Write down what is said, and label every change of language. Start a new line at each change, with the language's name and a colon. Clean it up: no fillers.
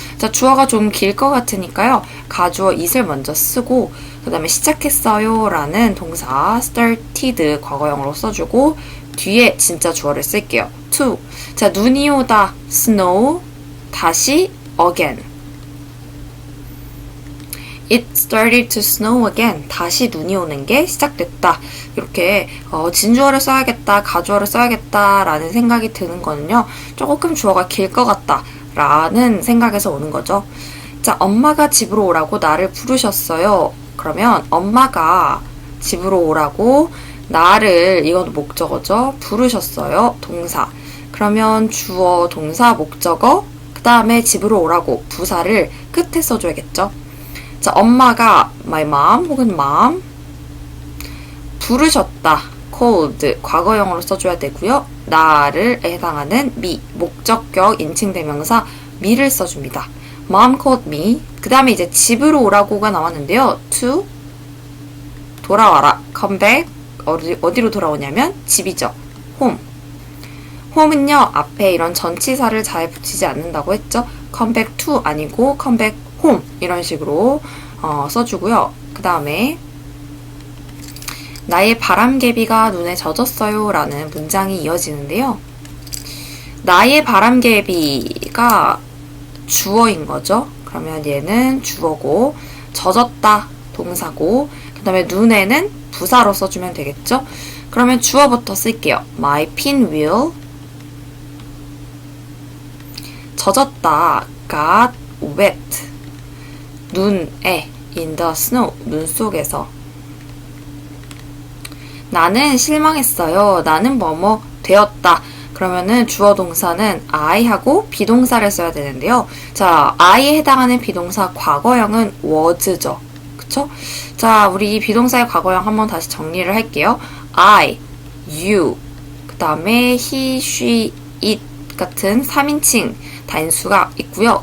Korean: 자, 주어가 좀 길 것 같으니까요. 가주어 it을 먼저 쓰고 그 다음에 시작했어요 라는 동사 started 과거형으로 써주고 뒤에 진짜 주어를 쓸게요. to. 자, 눈이 오다 snow 다시 again.
English: It started to snow again.
Korean: 다시 눈이 오는 게 시작됐다. 이렇게 진주어를 써야겠다, 가주어를 써야겠다 라는 생각이 드는 거는요. 조금 주어가 길 것 같다 라는 생각에서 오는 거죠. 자, 엄마가 집으로 오라고 나를 부르셨어요. 그러면 엄마가 집으로 오라고 나를, 이건 목적어죠. 부르셨어요. 동사. 그러면 주어, 동사, 목적어, 그 다음에 집으로 오라고 부사를 끝에 써줘야겠죠. 자, 엄마가
English: my mom
Korean: 혹은 mom 부르셨다 called 과거형으로 써줘야 되고요. 나를 해당하는 me 목적격 인칭대명사 me를 써줍니다.
English: mom called me.
Korean: 그 다음에 이제 집으로 오라고가 나왔는데요. to 돌아와라 come back 어디로 돌아오냐면 집이죠.
English: home.
Korean: home은요 앞에 이런 전치사를 잘 붙이지 않는다고 했죠.
English: come back to
Korean: 아니고
English: come back home
Korean: 이런 식으로 써주고요. 그 다음에 나의 바람개비가 눈에 젖었어요 라는 문장이 이어지는데요. 나의 바람개비가 주어인 거죠. 그러면 얘는 주어고 젖었다 동사고 그 다음에 눈에는 부사로 써주면 되겠죠. 그러면 주어부터 쓸게요. My pinwheel 젖었다
English: got wet
Korean: 눈에
English: in the snow
Korean: 눈 속에서 나는 실망했어요. 나는 뭐뭐 되었다. 그러면은 주어 동사는 I 하고 비동사를 써야 되는데요. 자, I에 해당하는 비동사 과거형은 was죠. 그쵸? 자, 우리 비동사의 과거형 한번 다시 정리를 할게요. I, you, 그 다음에 he, she, it 같은 3인칭 단수가 있고요.